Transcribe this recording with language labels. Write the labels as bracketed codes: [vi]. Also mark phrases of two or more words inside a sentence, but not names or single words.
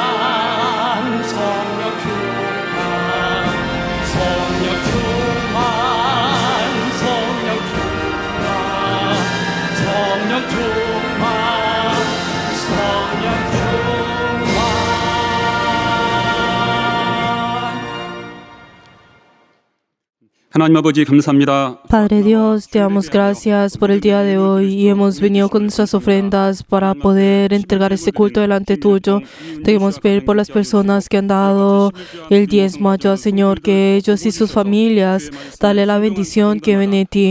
[ko] 성령 충만 성령 충만 성령 충만 성령 충만 성령 충만 하나님 아버지 감사합니다. [es] Padre Dios, te damos gracias por el día de hoy y hemos venido con nuestras ofrendas para poder entregar este culto delante tuyo. Te queremos pedir por las personas que han dado el diezmo, ayuda, Señor, que ellos y sus familias, dale la bendición que viene de ti.